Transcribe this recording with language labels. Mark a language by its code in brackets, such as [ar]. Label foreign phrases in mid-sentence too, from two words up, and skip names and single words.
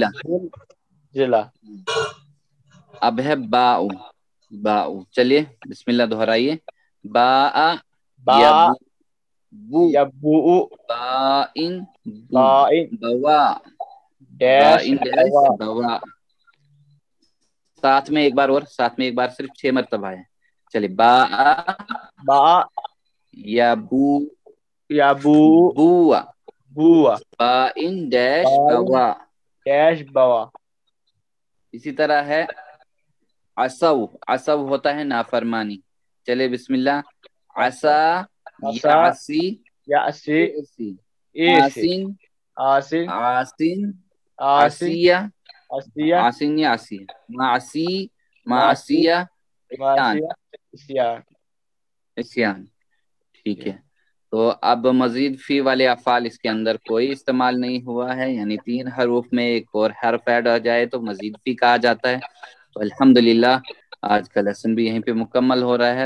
[ar] ذلہ. [ur] اب ہے باء. باء، چلیے [ar] بسم اللہ [ur] دہرائیے. [ar] باء با بو یبو بائن بائن بوا ڈیش بائن ڈیش بوا. [ur] ساتھ میں ایک بار اور، ساتھ میں ایک بار صرف 6 مرتبہ ہے. چلیے باء [ar] با یبو یبو بوا بوا بائن ڈیش بوا. ڈیش بوا. [ur] اسی طرح ہے عصو. عصو ہوتا ہے نافرمانی. چلے [ar] بسم اللہ. عصا یعصی یعصی آسن آسن آسن آسن عصیہ عصیہ آسن یا عصیہ معصی معصیہ عصیان عصیان. [ur] عصیان. ٹھیک ہے. تو اب [ar] مزید فی [ur] والے افعال اس کے اندر کوئی استعمال نہیں ہوا ہے، یعنی 3 حروف میں ایک اور حرف ایڈ آ جائے تو [ar] مزید فی [ur] کہا جاتا ہے. تو الحمدللہ آج کا لیسن بھی یہیں پہ مکمل ہو رہا ہے.